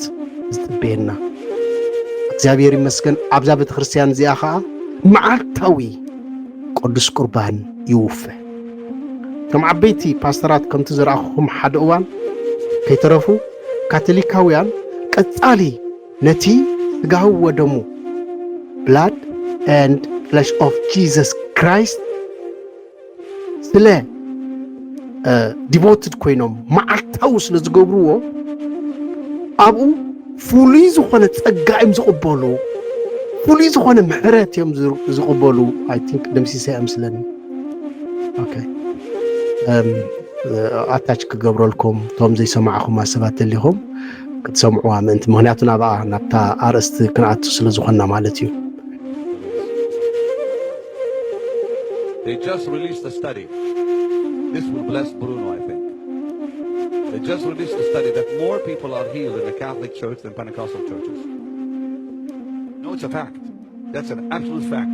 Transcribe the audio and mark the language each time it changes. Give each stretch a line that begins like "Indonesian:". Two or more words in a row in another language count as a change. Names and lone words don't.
Tigrinya: ዝጥበየና እግዚአብሔር ይመስገን። ኣብዛ ቤተ ክርስቲያን እዚኣ ከዓ መዓልታዊ ቅዱስ ቁርባን ይውፈ ከም ዓበይቲ ፓስተራት ከምቲ ዝረኣኹም ሓደ እዋን ከይተረፉ ካቶሊካውያን ቀጻሊ ነቲ ስጋው ወደሙ
English: blood and flesh of Jesus Christ
Tigrinya: ስለ ዲቮትድ ኮይኖም መዓልታዊ ስለ ዝገብርዎ ኣብኡ ፍሉይ ዝኾነ ጸጋ እዮም ዝቕበሉ ፍሉይ ዝኾነ ምሕረት እዮም ዝቕበሉ
English: I think
Tigrinya: ደምሲሰ ኣምስለኒ ኦኬ ኣታች ክገብረልኩም ቶም ዘይሰማዕኹም ሰባት ተሊኹም ክትሰምዑዋ ምእንቲ ምኽንያቱ ናብታ ኣርእስቲ ክንኣቱ ስለ ዝኾንና ማለት እዩ።
English: They just released a study. This will bless Bruno, I think. They just released a study that more people are healed in the Catholic Church than Pentecostal churches. No, it's a fact. That's an absolute fact.